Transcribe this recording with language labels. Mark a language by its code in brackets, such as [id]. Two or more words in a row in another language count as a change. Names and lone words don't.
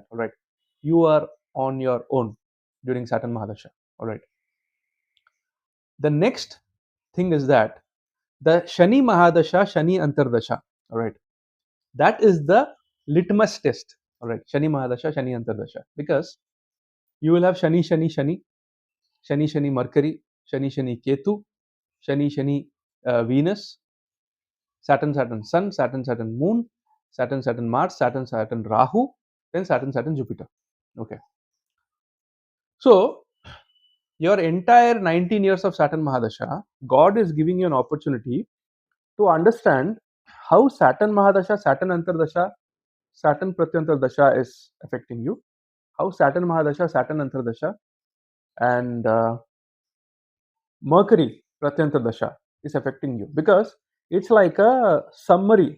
[en] All right, you are on your own during Saturn Mahadasha. All right, the next thing is that the Shani Mahadasha, Shani Antardasha, all right, that is the litmus test. All right, Shani Mahadasha, Shani Antardasha, because you will have Shani, Shani, Shani, Shani, Shani, Mercury, Shani, Shani, Ketu, Shani, Shani, Venus, Saturn, Saturn, Sun, Saturn, Saturn, Moon, Saturn, Saturn, Mars, Saturn, Saturn, Rahu, then Saturn, Saturn, Jupiter. Okay. So, your entire 19 years of Saturn Mahadasha, God is giving you an opportunity to understand how Saturn Mahadasha, Saturn Antardasha, Saturn Pratyantar Dasha is affecting you, how Saturn Mahadasha, Saturn Antardasha, and Mercury Pratyantar Dasha is affecting you, because it's like a summary.